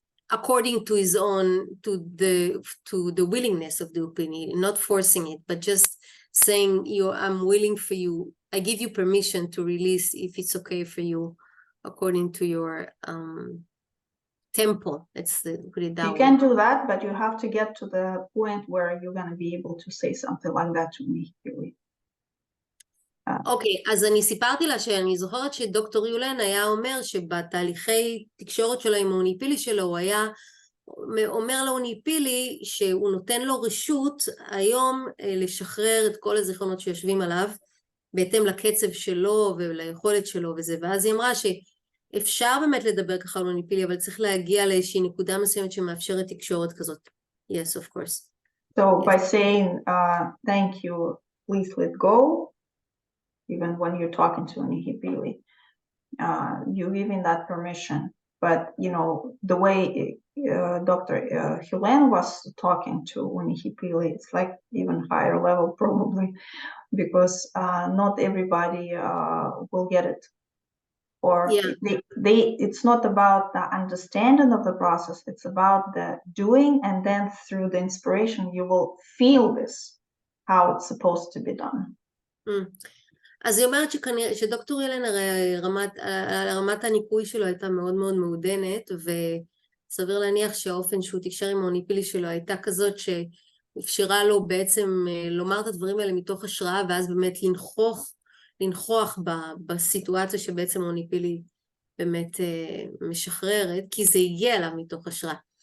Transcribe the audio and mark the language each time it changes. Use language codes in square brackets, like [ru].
[en] according to his own, to the willingness of the opinion, not forcing it, but just saying, I'm willing for you, I give you permission to release if it's okay for you, according to your tempo. Let's put it that way. You can do that, but you have to get to the point where you're going to be able to say something like that to me, really. [he] אוקיי, אז אני סיפרתי לה שאני זוכרת שדוקטור יולן היה אומר שבתהליכי תקשורת שלו עם האוניפילי שלו, הוא היה אומר לאוניפילי שהוא נותן לו רשות היום לשחרר את כל הזיכרונות שיושבים עליו, בהתאם לקצב שלו וליכולת שלו וזה, ואז היא אמרה שאפשר באמת לדבר ככה על אוניפילי, אבל צריך להגיע לאיזושהי נקודה מסוימת שמאפשרת תקשורת כזאת. [en] Yes, of course. So yes. By saying, thank you, please let go, even when you're talking to Unihipili, you're giving that permission. But, you know, the way Dr. Hulen was talking to Unihipili, it's like even higher level probably, because not everybody will get it. Or it's not about the understanding of the process, it's about the doing, and then through the inspiration you will feel this, how it's supposed to be done. [he] אז היא אומרת שדוקטור ילן הרי רמת הניקוי שלו הייתה מאוד מאוד מעודנת, וסביר להניח שהאופן שהוא תקשר עם האוניפילי שלו הייתה כזאת שאפשרה לו בעצם לומר את הדברים האלה מתוך השראה, ואז באמת לנכוח בסיטואציה שבעצם האוניפילי באמת משחררת, כי זה הגיע אליו מתוך השראה.